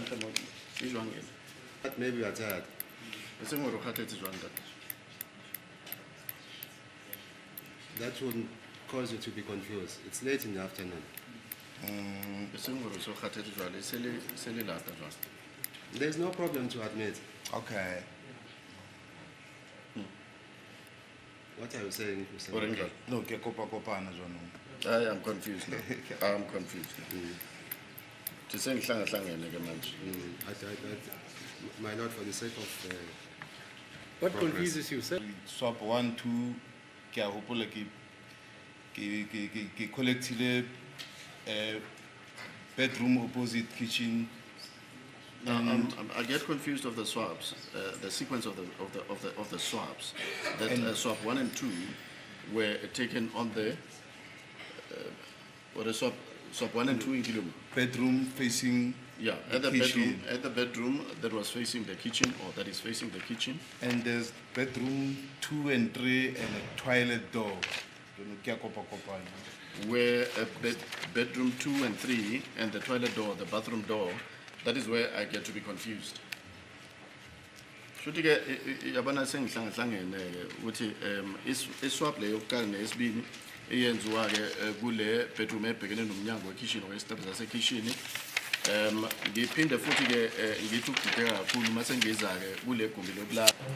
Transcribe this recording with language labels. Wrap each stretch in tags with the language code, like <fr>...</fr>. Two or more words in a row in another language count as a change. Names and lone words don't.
<en>That maybe you are tired. That would cause you to be confused. It's late in the afternoon. There's no problem to admit. Okay. What are you saying, Mr. Or in Mike? No,</en> <st>ke kopa-kopana jwanong.</st> <en>I am confused now. I am confused now.</en> <zu>Tisengihlanga-hlangene ke manje.</zu> <en>My lord, for the sake of What Progress. confuses you, sir? Swap 1, 2,</en> <st>ke a hopola ke collectile</st> <en>bedroom opposite kitchen. I get confused of the swaps, the sequence of the swaps. That swap 1 and 2 were taken on the what is swap 1 and 2 in Kilum? Bedroom facing Yeah, the kitchen. at the bedroom that was facing the kitchen or that is facing the kitchen. And there's bedroom 2 and 3 and a toilet door.</en> <st>Ke a kopa-kopana.</st> <en>Where bedroom 2 and 3 and the toilet door, the bathroom door, that is where I get to be confused.</en> <zu>Shuthi ke yabona sengihlanga-hlangene ukuthi iswap leyo yokuqala neyesibili eyenziwa ke kule bedroom ebhekene nomnyango wekitchen okwestops zasekitchen. Ngiphinde futhi ke ngithi ukudideka kakhulu mase ngiza ke kule gumbi lokulala.</zu>